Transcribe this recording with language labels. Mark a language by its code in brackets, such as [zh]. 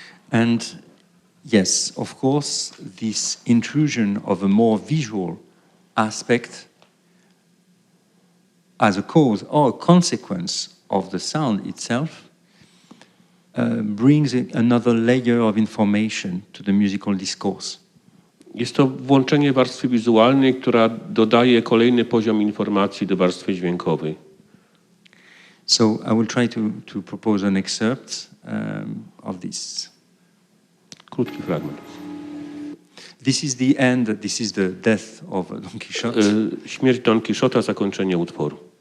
[en] And yes, of course, this intrusion of a more visual aspect as a cause or a consequence of the sound itself brings another layer of information to the musical discourse. [pl] Jest to włączenie warstwy wizualnej, która dodaje kolejny poziom informacji do warstwy dźwiękowej. [en] So I will try to propose an excerpt of this. [pl] Krótki fragment. [en] This is the end, this is the death of Don Quixote. [pl] Śmierć Don Quixota, zakończenie utworu.